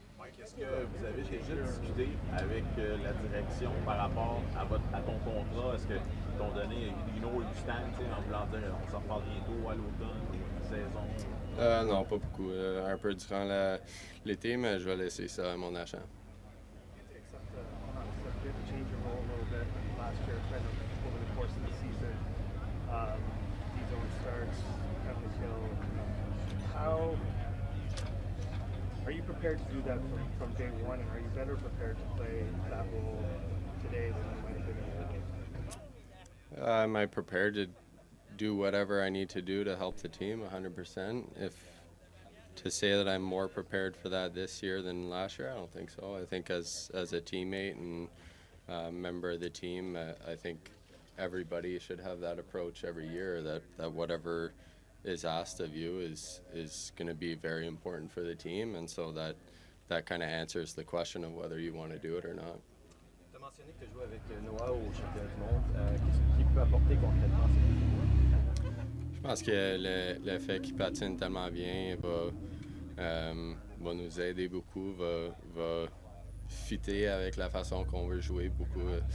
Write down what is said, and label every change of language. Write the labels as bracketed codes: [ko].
[fr] Mike, est-ce que vous avez déjà discuté avec la direction par rapport à ton contrat? Est-ce qu'ils t'ont donné une autre stand en voulant dire on s'en reparle bientôt à l'automne ou à la saison? Non, pas beaucoup. Un peu durant l'été, mais je vais laisser ça à mon agent. [en] Except, you had to change your role a little bit last year, kind of over the course of the season. D-zone starts, Kevin Hill. How are you prepared to do that from day one, and are you better prepared to play that role today than you might have been a year ago? Am I prepared to do whatever I need to do to help the team 100%? To say that I'm more prepared for that this year than last year, I don't think so. I think as a teammate and member of the team, I think everybody should have that approach every year, that whatever is asked of you is going to be very important for the team, and so that kind of answers the question of whether you want to do it or not. [fr] Tu as mentionné que tu as joué avec Noah au championnat du monde. Qu'est-ce qu'il peut apporter concrètement à cette équipe? Je pense que le fait qu'il patine tellement bien va nous aider beaucoup, va fitter avec la façon qu'on veut jouer beaucoup.